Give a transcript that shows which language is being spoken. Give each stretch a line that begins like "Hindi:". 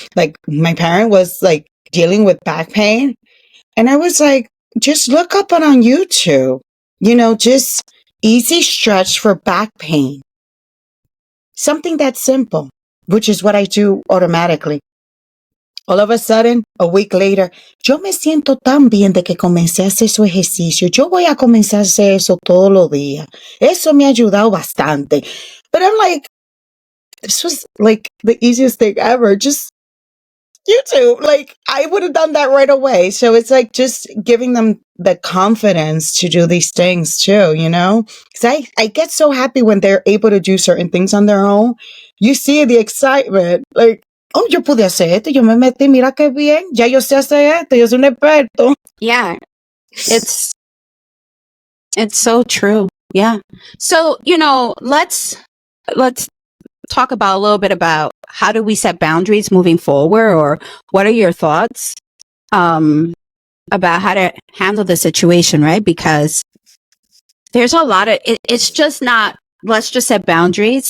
English: Like, my parent was like dealing with back pain. And I was like, just look up it on YouTube, just easy stretch for back pain. Something that simple, which is what I do automatically. All of a sudden, a week later,
Spanish: yo me siento tan bien de que comencé a hacer su ejercicio. Yo voy a comenzar a hacer eso todos los días. Eso me ha ayudado bastante.
English: But I'm like, this was like the easiest thing ever. Just YouTube. Like, I would have done that right away. So it's like just giving them the confidence to do these things too, Because I get so happy when they're able to do certain things on their own. You see the excitement.
Spanish: Like, oh, yo pude hacer esto, yo me metí, mira qué bien, ya yo sé hacer esto, yo soy un experto.
English: Yeah, it's so true. Yeah. So, let's talk about a little bit about how do we set boundaries moving forward, or what are your thoughts about how to handle the situation, right? Because there's a lot of it's just not, let's just set boundaries.